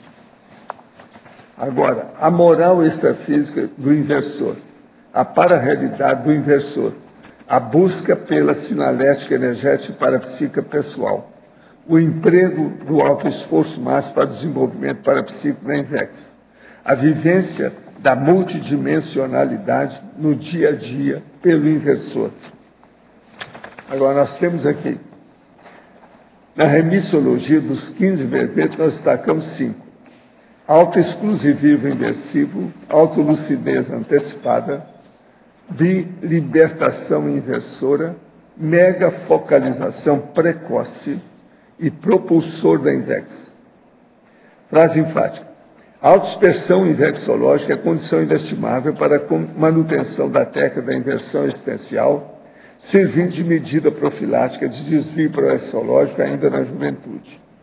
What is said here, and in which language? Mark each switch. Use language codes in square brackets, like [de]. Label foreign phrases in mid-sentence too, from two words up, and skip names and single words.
[pt] Agora, a moral extrafísica do inversor, a para-realidade do inversor, a busca pela sinalética energética parapsíquica pessoal, o emprego do autoesforço máximo para o desenvolvimento parapsíquico da INVEX, a vivência da multidimensionalidade no dia a dia pelo inversor. Agora, nós temos aqui, na remissologia dos 15 verbetes, nós destacamos 5. Autoexclusivismo inversivo, autolucidez antecipada, bilibertação inversora, megafocalização precoce e propulsor da INVEX. Frase enfática. A autodispersão invexológica é condição inestimável para a manutenção da técnica da inversão existencial, servindo de medida profilática de desvio proexológico ainda na juventude.